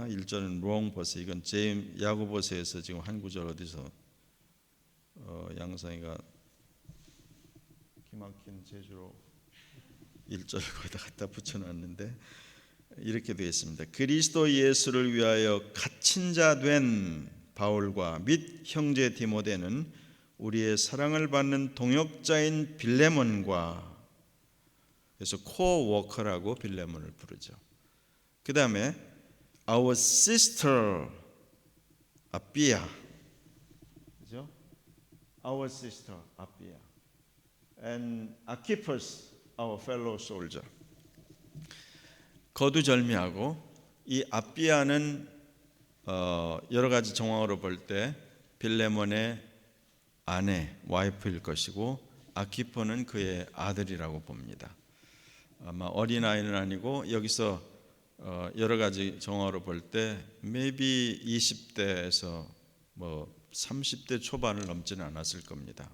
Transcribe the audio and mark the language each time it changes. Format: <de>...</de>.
<ko>1절은</ko> <en>wrong verse,</en> <ko>이건 야고보서에서 지금 한 구절 어디서 양상이가 기막힌 재주로 1절 거기다 갖다 붙여놨는데 이렇게 되어 있습니다. 그리스도 예수를 위하여 갇힌 자 된 바울과 및 형제 디모데는 우리의 사랑을 받는 동역자인 빌레몬과, 그래서 코워커라고 빌레몬을 부르죠. 그 다음에</ko> <en>our sister 아삐아,</en> <ko>그죠?</ko> <en>Our sister 아삐아 and Archippus our fellow soldier.</en> <ko>거두절미하고 이 아비아는 여러 가지 정황으로 볼 때 빌레몬의 아내, 와이프일 것이고 아키포는 그의 아들이라고 봅니다. 아마 어린아이는 아니고 여기서 여러 가지 정황으로 볼 때 maybe 20대에서 뭐 30대 초반을 넘지는 않았을 겁니다.</ko>